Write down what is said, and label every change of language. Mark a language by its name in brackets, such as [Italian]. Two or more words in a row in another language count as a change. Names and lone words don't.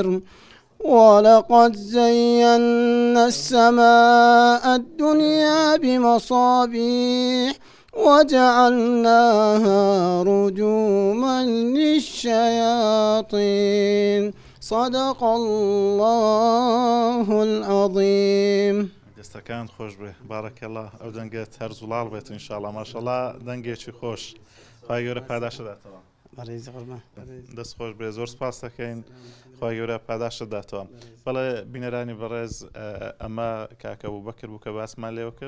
[Arabic] ولقد زينا السماء الدنيا بمصابيح وجعلناها رجوما للشياطين. صدق الله العظيم. [Central Kurdish] دەستەکان خۆش بێ، بارەکەڵڵا. ئەو دەنگێت هەر زوڵاڵ بێت ئینشاڵڵا. ماشەڵڵا دەنگێکی خۆش، خی گەورە پاداشەداتەوە. دەست خۆش بێ، زۆر سپاس دەکەین، خی گەورە پاداشەداتەوە. بەڵێ بینەرانی بەڕێز، ئەمە کاکە بووبەکر بوو کە باسمان لێوە کرد.